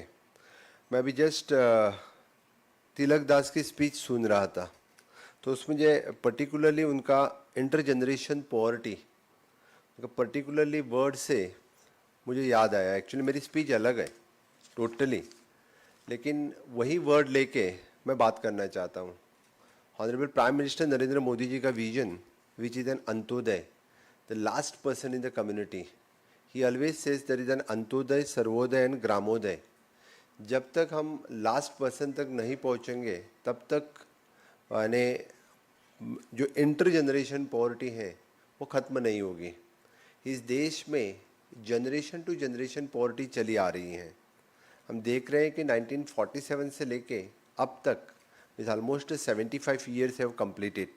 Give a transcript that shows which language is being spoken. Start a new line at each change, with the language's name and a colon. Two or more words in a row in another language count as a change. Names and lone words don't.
Hindi: मैं अभी जस्ट तिलक दास की स्पीच सुन रहा था, तो उसमें मुझे पर्टिकुलरली उनका
English: inter generation poverty,
Hindi: उनका
English: particularly word
Hindi: से मुझे याद आया। एक्चुअली मेरी स्पीच अलग है टोटली, लेकिन वही वर्ड लेके मैं बात करना चाहता हूँ।
English: Honourable Prime Minister Narendra Modi
Hindi: जी का
English: vision, which is an Antyodaya, the last person in the community. He always says there is an Antyodaya, Sarvodaya and Gramodaya.
Hindi: जब तक हम
English: last person
Hindi: तक नहीं पहुँचेंगे तब तक यानी जो
English: inter generation poverty
Hindi: है वो ख़त्म नहीं होगी। इस देश में
English: generation to generation poverty
Hindi: चली आ रही है। हम देख रहे हैं कि 1947 से लेके अब तक
English: is almost 75 years have completed.